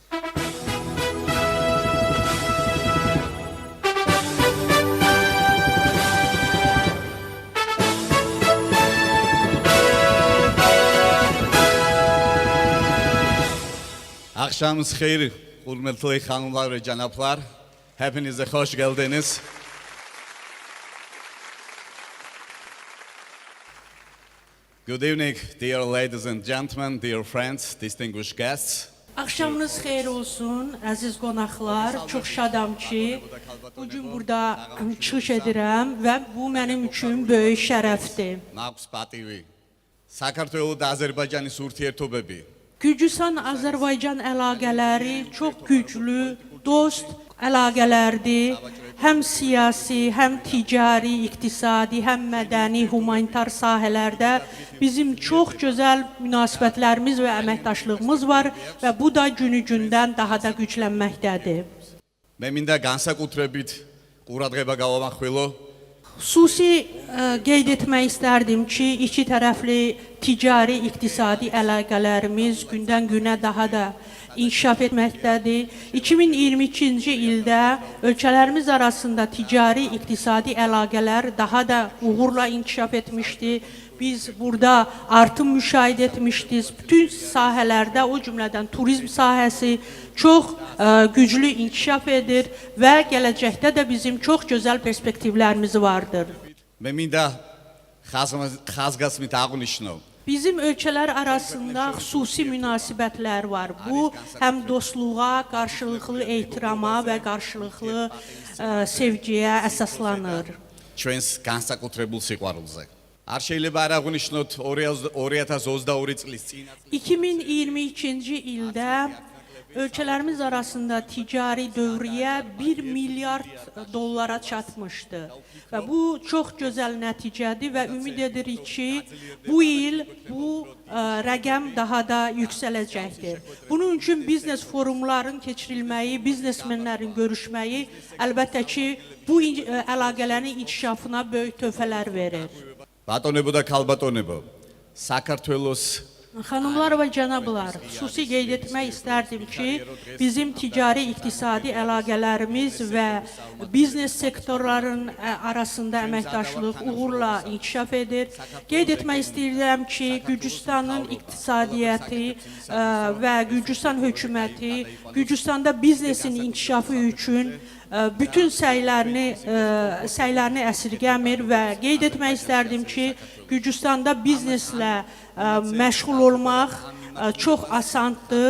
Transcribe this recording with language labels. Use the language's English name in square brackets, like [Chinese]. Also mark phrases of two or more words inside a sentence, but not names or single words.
[Turkish] Akşamınız xeyir, hürmetli hanımlar ve canaplar. Hepinize hoş geldiniz. [English] Good evening, dear ladies and gentlemen, dear friends, distinguished guests. [Azerbaijani] Axşamınız xeyir olsun, əziz qonaqlar. Çox şadam ki, bugün burada çıxış edirəm və bu mənim üçün böyük şərəfdir. [Georgian] ნაქს პატივი, საქართველო და აზერბაიჯანის ურთიერთობები. [Azerbaijani] Gürcüstan-Azərbaycan əlaqələri çox güclü, dost əlaqələrdir. Həm siyasi, həm ticari, iqtisadi, həm mədəni, humanitar sahələrdə bizim çox gözəl münasibətlərimiz və əməkdaşlığımız var və bu da günü-gündən daha da güclənməkdədir. [Georgian] მე მინდა განსაკუთრებით ყურადღება გავამახვილო [Azerbaijani] Xüsusi qeyd etmək istərdim ki, iki tərəfli ticari, iqtisadi əlaqələrimiz gündən-günə daha da inkişaf etməkdədir. 2022-ci ildə ölkələrimiz arasında ticari, iqtisadi əlaqələr daha da uğurla inkişaf etmişdi. Biz burada artım müşahidə etmişdik. Bütün sahələrdə, o cümlədən turizm sahəsi çox güclü inkişaf edir və gələcəkdə də bizim çox gözəl perspektivlərimiz vardır. [Georgian] მე მინდა ხაზგასმით აღვნიშნო [Azerbaijani] Bizim ölkələr arasında xüsusi münasibətlər var. Bu, həm dostluğa, qarşılıqlı ehtirama və qarşılıqlı sevgiyə əsaslanır. [Georgian] ჩვენს განსაკუთრებულ სიყვარულზე. არ შეიძლება არ აღვნიშნოთ 2022 წლის წინა [Azerbaijani] 2022-ci ildə ölkələrimiz arasında ticari dövriyyə 1 milyard dollara çatmışdı. Və bu çox gözəl nəticədir və ümid edirik ki, bu il bu rəqəm daha da yüksələcəkdir. Bunun üçün biznes forumların keçirilməyi, biznesmenlərin görüşməyi əlbəttə ki, bu əlaqələrin inkişafına böyük töhfələr verir. [Georgian] ბატონებო და ქალბატონებო, საქართველოს [Azerbaijani] Xanımlar və cənablar, xüsusi qeyd etmək istərdim ki, bizim ticari, iqtisadi əlaqələrimiz və biznes sektorların arasında əməkdaşlıq uğurla inkişaf edir. Qeyd etmək istəyirəm ki, Gürcüstanın iqtisadiyyəti və Gürcüstan hökuməti Gürcüstanda biznesin inkişafı üçün bütün səylərini əsirgəmir və qeyd etmək istərdim ki, Gürcüstanda bizneslə məşğul olmaq çox asandır.